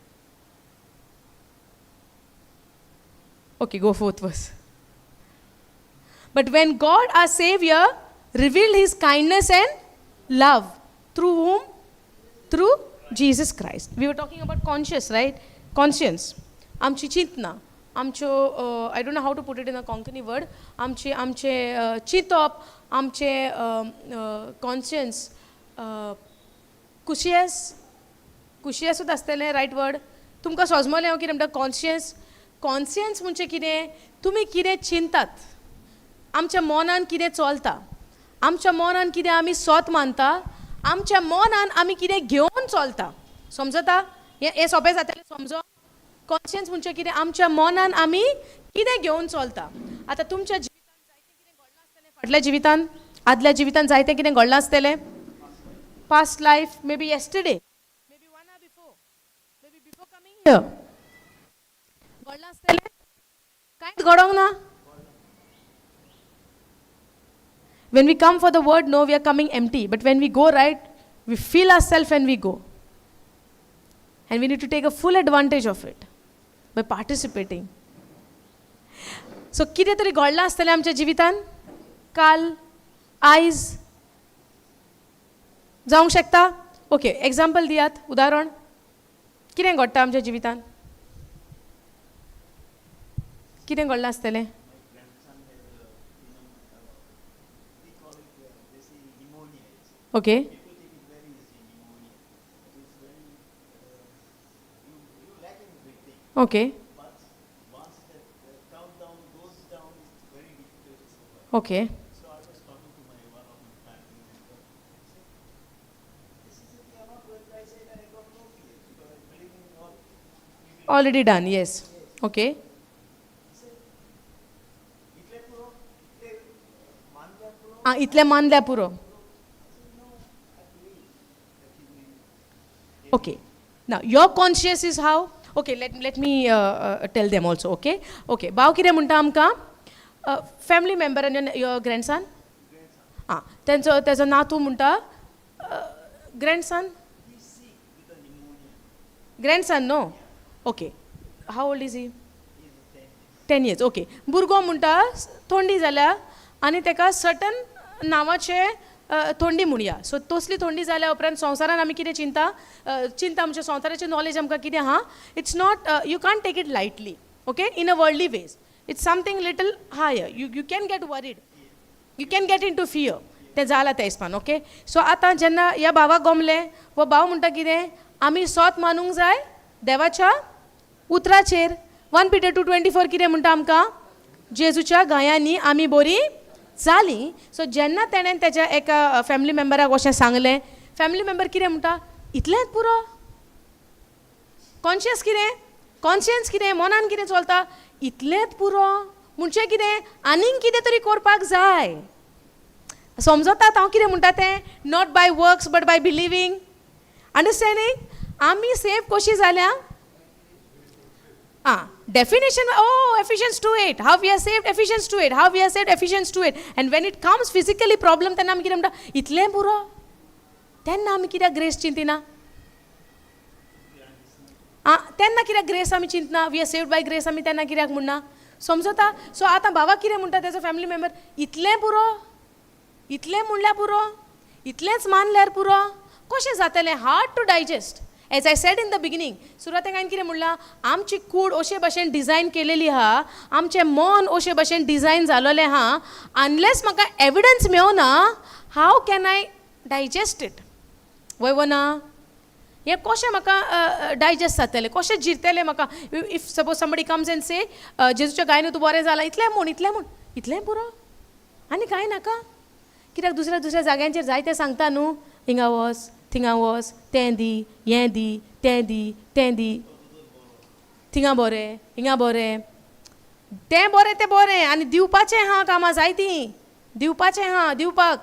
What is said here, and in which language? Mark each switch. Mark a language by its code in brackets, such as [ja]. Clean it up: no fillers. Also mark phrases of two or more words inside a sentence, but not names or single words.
[en] Okay, go fourth verse. But when God our Savior revealed His kindness and love, through whom? Through Jesus Christ. We were talking about conscience, right? Conscience. [kok] आमची चिंतना, आमच्यो [en] I don't know how to put it in a Konkani word. [kok] आमचे चिंतप, आमचे conscience, कुशियसूच आसतलें [en] right word. [kok] तुमकां सोजमलें हांव कितें म्हणटा conscience. कॉन्सियन्स म्हणजे कितें? तुमी कितें चिंतात, आमच्या मनान कितें चलता, आमच्या मनान कितें आमी सोत मानता, आमच्या मनान आमी कितें घेवन चलता. समजता? हें सोंपें जातलें समजो. कॉन्सियन्स म्हणजे कितें? आमच्या मनान आमी कितें घेवन चलता. आतां तुमच्या जिवितान जायतें कितें घडलां आसतलें, फाटल्या जिवितान, आदल्या जिवितान जायतें कितें घडलां आसतलें. [en] past life, maybe yesterday, maybe 1 hour before, maybe before coming here [kok] घडलां आसतलें. कांयच घडोंक ना. [en] When we come for the word, no, we are coming empty. But when we go right, we feel ourselves and we go. And we need to take a full advantage of it by participating. So, [kok] कितें तरी घडलां आसतलें आमच्या जिवितान, काल, आयज जावंक शकता. ओके, एग्जाम्पल दियात, उदाहरण. कितें घडटा आमच्या जिवितान? कितें घडलां आसतलें? [en] ओके. ओके. ओके. Already done, yes. Okay. [kok] इतलें मानल्या पुरो. [en] Okay. Now, your conscience is how? Okay, let me tell them also, okay? [kok] Okay. भाव कितें म्हणटा आमकां? [en] Family member and your grandson? [kok] तेजो नातू म्हणटा, [en] grandson? Grandson, no? Okay. How old is he? 10 years, okay. [kok] भुरगो म्हणटा, थोंडी जाल्या आनी तेका सर्टन नांवाचे थोंडी म्हणया. सो तसली थोंडी जाल्या उपरांत संवसारान आमी कितें चिंता आमच्या संवसाराचें नॉलेज आमकां कितें आहा. [en] It's not, you can't take it lightly, okay, in a worldly ways. It's something little higher. You can get worried, you can get into fear. [kok] तें जालां त्या हिसपान, ओके. सो आतां जेन्ना ह्या भावाक गमलें, वो भाव म्हणटा कितें, आमी सोत मानूंक जाय देवाच्या उतराचेर. 1 Peter 2:24 कितें म्हणटा आमकां? जेजूच्या गायांनी आमी बरी जालीं. सो जेन्ना तेणें तेज्या एका फॅमिली मेंबराक अशें सांगलें, [en] family member [kok] कितें म्हणटा, इतलेंच पुरो? कॉन्शियस कितें, कॉन्शियन्स कितें, मनान कितें चलता, इतलेंच पुरो म्हणजे कितें, आनीक कितें तरी करपाक जाय. समजतात हांव कितें म्हणटा तें? [en] not by works but by believing. [kok] अंडरस्टँडींग? आमी सेफ कशी जाल्या? [en] Definition, Ephesians 2:8. How we are saved, Ephesians 2:8. How we are saved, Ephesians 2:8. And when it comes physically problem, [kok] तेन्ना आमी कितें म्हणटा, इतलें पुरो? तेन्ना आमी कित्याक ग्रेस चिंतिना? तेन्ना कित्याक ग्रेस आमी चिंतना? [en] we are saved by grace [kok] आमी तेन्ना कित्याक म्हणना? समजता? सो आतां भावाक कितें म्हणटा तेजो फॅमिली मेंबर, इतलें पुरो? इतलें म्हणल्यार पुरो? इतलेंच मानल्यार पुरो? कशें जातलें? [en] hard to digest. As I said in the beginning, [kok] सुरवातेक हांवें कितें म्हणलां, आमची कूड अशे भशेन डिझायन केलेली आहा, आमचें मन अशे भशेन डिझायन जालोलें आहा. अनलेस म्हाका एविडन्स मेळना, [en] how can I digest it? [kok] वय ना? हें कशें म्हाका डायजेस्ट जातलें, कशें जिरतलें म्हाका? [en] If suppose somebody comes and say, [kok] जेजूच्या गायन तूं बरें जालां, इतलें म्हूण, इतलें पुरो? आनी कांय नाका? कित्याक दुसऱ्या जाग्यांचेर जायतें सांगता न्हू, हिंगा वच, थिंगा वच, तें दी, हें दी, तें दी, थिंगा बरें, हिंगा बरें, तें बरें, आनी दिवपाचें आहा कामां जायतीं, दिवपाचें आहा, दिवपाक.